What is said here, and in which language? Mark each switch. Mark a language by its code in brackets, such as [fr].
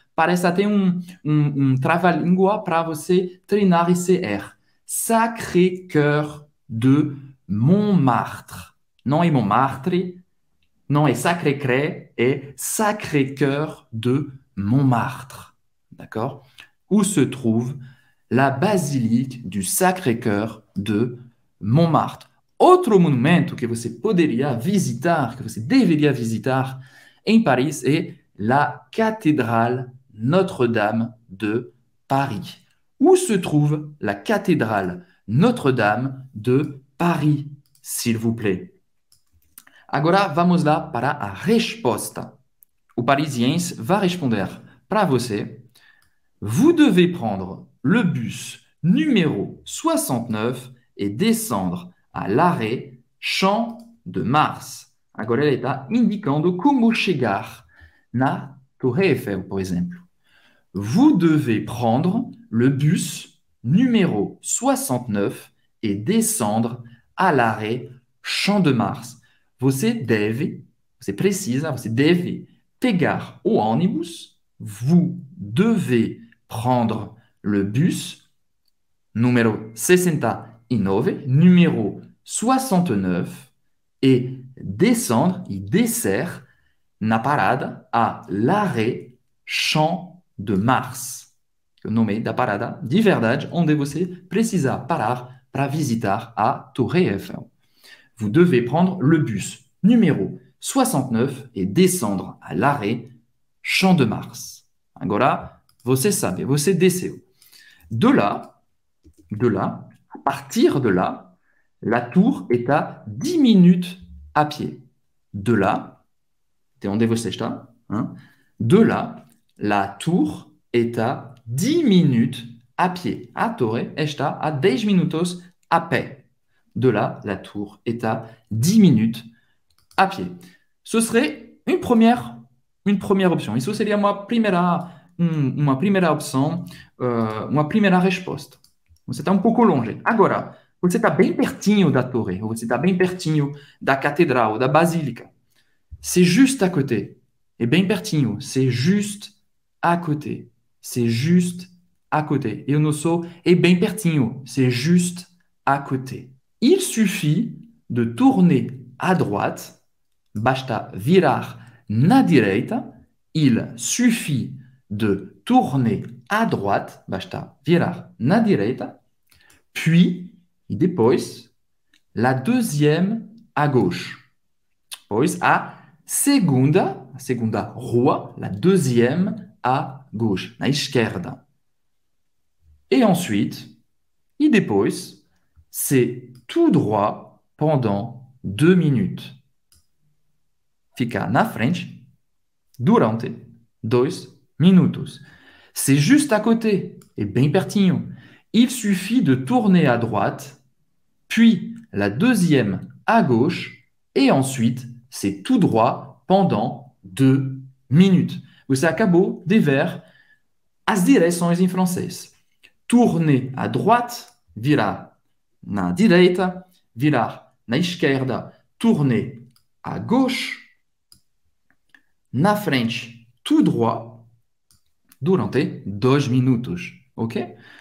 [pt] Parece até um trava-língua para você treinar esse R. [fr] Sacré-Cœur de Montmartre. [pt] Não é Montmartre, não é Sacré-Cœur, é Sacré-Cœur de Montmartre. [fr] D'accord? Où se trouve la basilique du Sacré-Cœur de Montmartre. [pt] Outro monumento que você poderia visitar, que você deveria visitar em Paris é la cathédrale Notre-Dame de Paris. [fr] Où se trouve la cathédrale Notre-Dame de Paris, s'il vous plaît? [pt] Agora vamos lá para a resposta. O parisiense va responder para você. [fr] Vous devez prendre le bus numéro 69 et descendre à l'arrêt Champ de Mars. [pt] Agora ele está indicando como chegar na Torre Eiffel, por exemplo. [fr] Vous devez prendre le bus numéro 69 et descendre à l'arrêt Champ de Mars. [pt] Você deve, você precisa, você deve pegar o ônibus. [fr] Vous devez prendre le bus numéro 69, numéro 69 et descendre, [pt] e descer na parada [fr] à l'arrêt Champ de Mars. [pt] O nome da parada de verdade, onde você precisa parar para visitar a Torre Eiffel. [fr] Vous devez prendre le bus numéro 69 et descendre à l'arrêt Champ de Mars. [pt] Agora, você sabe, você desceu. [fr] De là, à partir de là, la tour est à 10 minutes à pied. De là, [pt] de onde você está, hein? [fr] De là, la tour est à 10 minutes à pied. [pt] A torre está a 10 minutos a pé. [fr] De là, la tour est à 10 minutes à pied. Ce serait une première [pt] opção. Isso seria uma primeira opção, uma primeira resposta. Você está um pouco longe. Agora, você está bem pertinho da torre, ou você está bem pertinho da catedral, da basílica. [fr] C'est juste à côté. Et [pt] bem pertinho. [fr] C'est juste à côté. C'est juste à côté. [pt] Eu não sou é bem pertinho. [fr] C'est juste à côté. Il suffit de tourner à droite. [pt] Basta virar na direita. [fr] Il suffit de tourner à droite. [pt] Basta virar na direita. [fr] Puis, [pt] e depois, [fr] la deuxième à gauche. [pt] Pois a segunda rua, [fr] la deuxième à gauche, [pt] na esquerda. [fr] Et ensuite, [pt] e depois, [fr] c'est tout droit pendant 2 minutes. [pt] Fica na frente durante 2 minutos. [fr] C'est juste à côté, et [pt] bem pertinho. [fr] Il suffit de tourner à droite, puis la deuxième à gauche, et ensuite, c'est tout droit pendant 2 minutes. [pt] Você acabou de ver as direções em francês. [fr] Tourner à droite, [pt] virar na direita, virar na esquerda, [fr] tourner à gauche, [pt] na frente, [fr] tout droit, [pt] durante 2 minutos, ok?